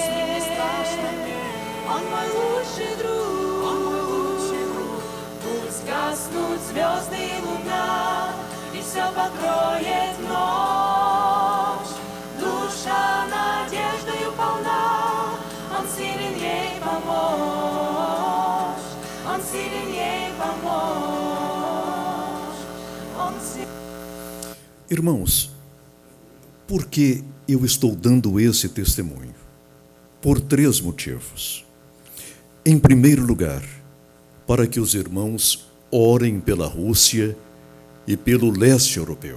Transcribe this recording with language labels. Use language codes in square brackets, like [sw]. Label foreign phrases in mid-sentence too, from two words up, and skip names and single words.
[ru] Он мой лучший друг, пусть гаснут звезды и луна, и все покроет ночь. Душа надеждою полна, Он силен ей помочь. Он силен ей помочь. Он силен. [pt] Irmãos, por que eu estou dando esse testemunho? Por 3 motivos. Em primeiro lugar, para que os irmãos orem pela Rússia e pelo leste europeu.